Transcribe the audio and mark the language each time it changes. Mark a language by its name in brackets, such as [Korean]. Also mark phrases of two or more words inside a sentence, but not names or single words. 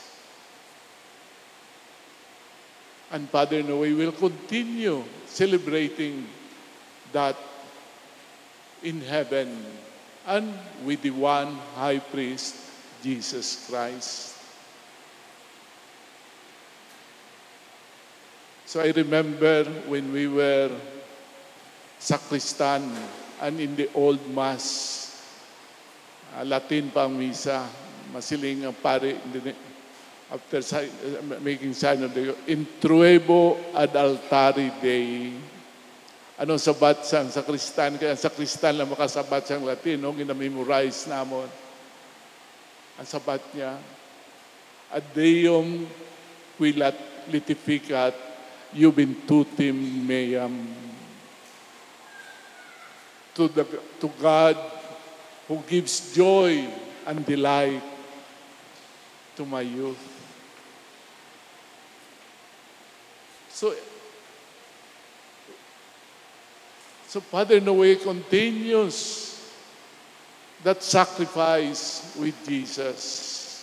[English] And Father Noe will continue celebrating that in heaven and with the one high priest, Jesus Christ. So I remember when we were sacristan and in the old Mass, [Hiligaynon] Latin pa ang misa, masiling ang pare, [English] after making sign of the [Latin] Intruebo ad altari Dei. [Hiligaynon] Ano sabat sang sakristan? Kaya ang sakristan lang makasabat sang Latin, no? Ginamemorize namon. Ang sabat niya, [Latin] ad Deum qui litificat iuventutem meam. [English] To God who gives joy and delight to my youth. So Father Noe continues that sacrifice with Jesus.